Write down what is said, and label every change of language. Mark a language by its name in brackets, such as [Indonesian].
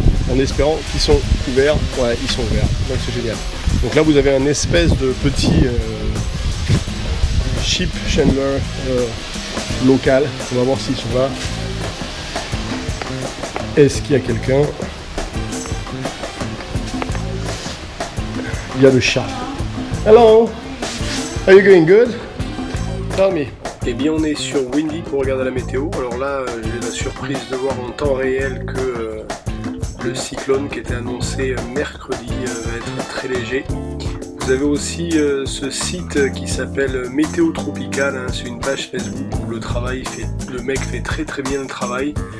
[French] En espérant qu'ils sont ouverts. Ouais, ils sont ouverts. Donc, c'est génial. Donc là, vous avez un espèce de petit ship chandler local. On va voir s'ils sont là. Est-ce qu'il y a quelqu'un? Il y a le chat. [English] Hello, are you going good? Tell me. [French] Eh bien, on est sur Windy pour regarder la météo. Alors là, j'ai la surprise de voir en temps réel que le cyclone qui était annoncé mercredi va être très léger. Vous avez aussi ce site qui s'appelle Météo Tropical, hein, c'est une page Facebook où le mec fait très bien le travail.